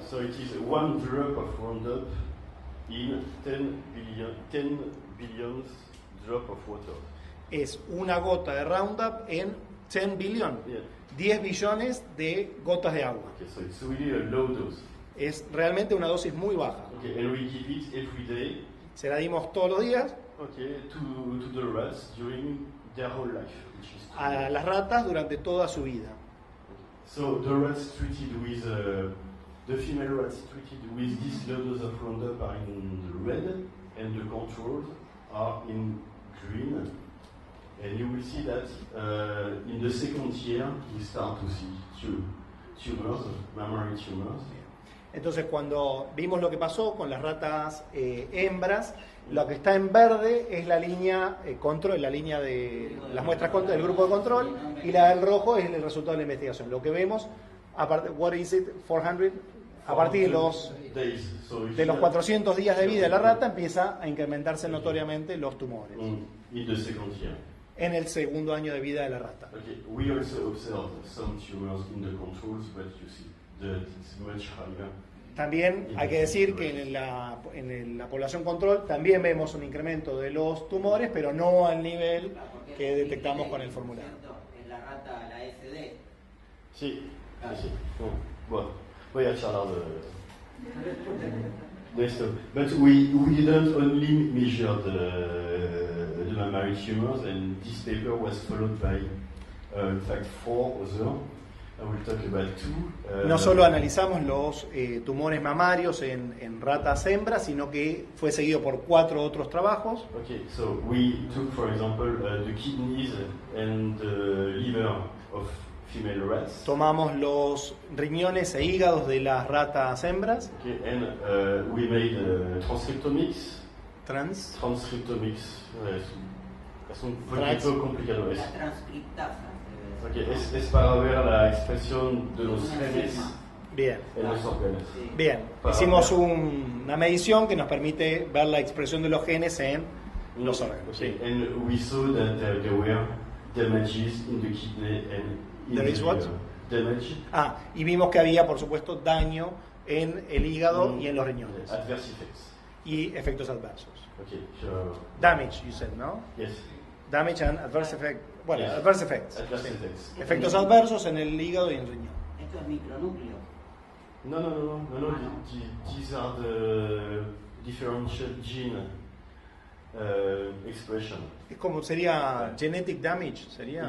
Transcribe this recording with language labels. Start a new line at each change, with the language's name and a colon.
English: So it is 1 drop of Roundup in 10 billion drop of water.
Spanish: Es una gota de Roundup en 10
English: billion. Yeah.
Spanish: 10 billones de gotas de agua.
English: Okay, so it's really a low dose.
Spanish: Es realmente una dosis muy baja.
English: Okay, and we give it every day.
Spanish: Se la dimos todos los días
English: Okay, to the rats during their whole life, which is 2 a years.
Spanish: las ratas durante toda su vida.
English: So the rats treated with the female rats treated with this low dose of Roundup are in the red, and the controls are in green. And you will see that in the second year we start to see tumors, mammary tumors.
Spanish: Entonces, cuando vimos lo que pasó con las ratas hembras, lo que está en verde es la línea control, la línea de las muestras del grupo de control, y la del rojo es el resultado de la investigación. Lo que vemos,
English: what is it, 400?
Spanish: A partir de los 400 días de vida de la rata empieza a incrementarse notoriamente los tumores.
English: In the second year.
Spanish: En el segundo año de vida de la rata. Okay, we also observed some tumors in the controls, but you see that it's much higher. También hay que decir que en la población control también vemos un incremento de los tumores, pero no al nivel que detectamos con el formulario. Es la rata, la SD. Sí, sí. Bueno, voy a charlar de esto.
English: But we didn't only measure the mammary tumors, and this paper was followed by, in fact, 4 others. I will talk about 2.
Spanish: No solo analizamos los tumores mamarios en ratas hembras, sino que fue seguido por 4 otros trabajos.
English: Okay, so we took, for example, the kidneys and the liver of female rats.
Spanish: Tomamos los riñones e hígados de las ratas hembras.
English: Okay, and we made transcriptomics. Transcriptomics.
Spanish: Es un poquito complicado. La transcriptasa. Okay, es para ver la expresión de los genes Bien. en los órganos. Bien, hicimos una medición que nos permite ver la expresión de los genes en los órganos.
English: Okay, and we saw that there were damages in the kidney and in There is the what? liver. Damage.
Spanish: Y vimos que había, por supuesto, daño en el hígado y en los riñones.
English: Adverse effects.
Spanish: Y efectos adversos.
English: Okay, so Damage, you said, no? yes. Damage and adverse effect.
Spanish: Bueno,
English: Yes. adverse effects. Adverse effects.
Spanish: Efectos adversos en el hígado y en el riñón. Esto es micronúcleo. No.
English: These are the differential gene expression.
Spanish: Es como sería
English: genetic damage,
Spanish: sería.